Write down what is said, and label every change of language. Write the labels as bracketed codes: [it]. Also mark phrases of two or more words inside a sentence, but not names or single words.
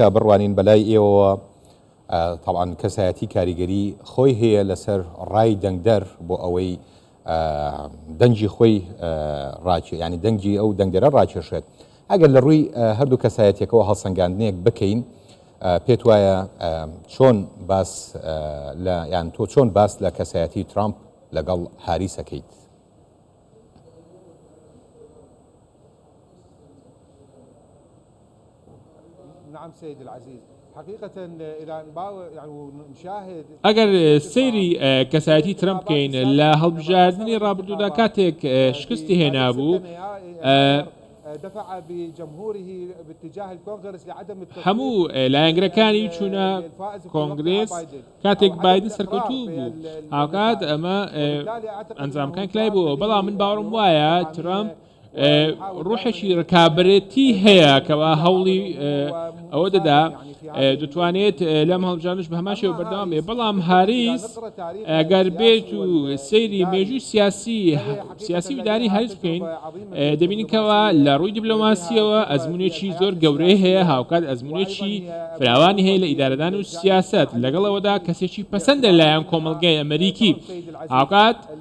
[ckb] بڕوانین بەلای ئێوە طبعاً کەسایەتی کاریگەری خۆی هەیە لەسەر ڕای دەنگدەر بۆ ئەوەی دەنجی خۆی ینی دەنگی ئەو دەنگدەرە ڕاکێشێت ئەگەر لە ڕووی هەردوو کەسایەتێکەوە هەڵسەنگاندنێک بکەین پێت وایە چۆن باس یان تۆ چۆن باس لە کەسایەتی ترامپ لەگەڵ هاریسەکەیت؟ [ar] نعم سيد العزيز حقيقة إلى يعني نشاهد [ckb] ئەگەر سەیری کەسایەتی ترامپ بکەین لە هەڵبژاردننی ڕابردوودا کاتێک شکستی هێنابوو [ar] دفع بجمهوره باتجاه الكونغرس لعدم [ckb] هەموو لایەنگرەکانی چوونە کۆنگرێس کاتێک بایدن سەرکەوتوو بوو هاوکات ئەمە ئەنجامەکان کلای بووە بەڵام من باوەڕم وایە ترامپ ڕوحێکی ڕکابەتی هەیە کەوا هەوڵی ئەوە دەدا دەتوانێت لەم هەڵبژاردنش بە هەمان شێوە بەردەوام بێ بەڵام هاریس ئەگەر بێت و سەیری مێژووی سیاسی ویداری هاریس بکەین دەبینیکەوە لە ڕووی دیپلۆماسیەوە ئەزمونێکی زۆر گەورەی هەیە هاوکات ئەزمونێکی فراوانی هەیە لە ئیدارەدان و سیاست لەگەڵەوەدا کەسێکی پەسەندە لایەن کۆمەڵگەی ئەمریکی هاوکات